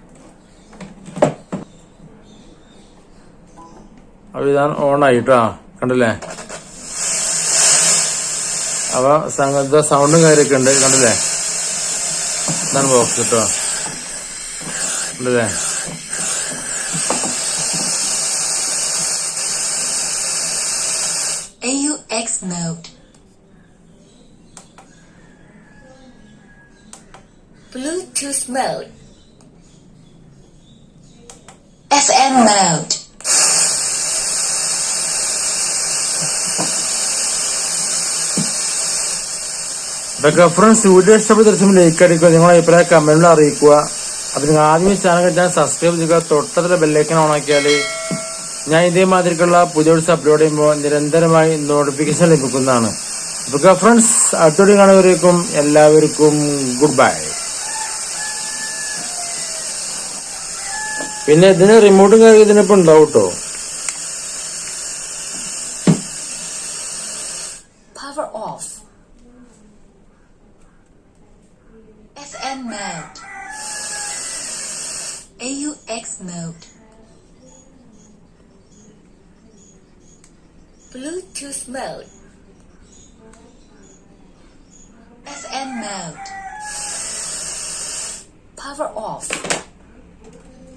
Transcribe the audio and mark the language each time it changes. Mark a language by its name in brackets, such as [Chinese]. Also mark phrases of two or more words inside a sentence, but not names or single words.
[Malayalam] അപ്പൊ ഇതാണ് ഓണായി കേട്ടോ, കണ്ടില്ലേ. അപ്പൊ സൗണ്ടും കാര്യമൊക്കെ ഉണ്ട് കണ്ടില്ലേ. ഇതാണ് ബോക്സ് കേട്ടോ, കണ്ടില്ലേ. [English] AUX mode, Bluetooth mode, FM mode. [Malayalam] ഇതൊക്കെ ഫ്രണ്ട്സ്, വീഡിയോ ഇഷ്ടപ്പെട്ട ദിവസം ലൈക്ക് അടിക്കുക, നിങ്ങളെ അഭിപ്രായം കമന്റിൽ അറിയിക്കുക. അപ്പൊ നിങ്ങൾ ആദ്യമേ ചാനൽ ഞാൻ സബ്സ്ക്രൈബ് ചെയ്യുക, തൊട്ടത്തിലെ ബെല്ലൈക്കൻ ഓണാക്കിയാല് ഞാൻ ഇതേമാതിരിക്കുള്ള പുതിയ അപ്ലോഡ് ചെയ്യുമ്പോൾ നിരന്തരമായി നോട്ടിഫിക്കേഷൻ ലഭിക്കുന്നതാണ്. അപ്പൊ ഫ്രണ്ട്സ്, അടുത്തോടെ കാണുന്നവരേക്കും എല്ലാവർക്കും [English] good bye. [Malayalam] പിന്നെ ഇതിന് റിമോട്ടും കാര്യം ഇതിനിപ്പോ ഉണ്ടാവും കേട്ടോ. [English] Power off, FM mode, AUX mode, Bluetooth mode, FM mode, power off.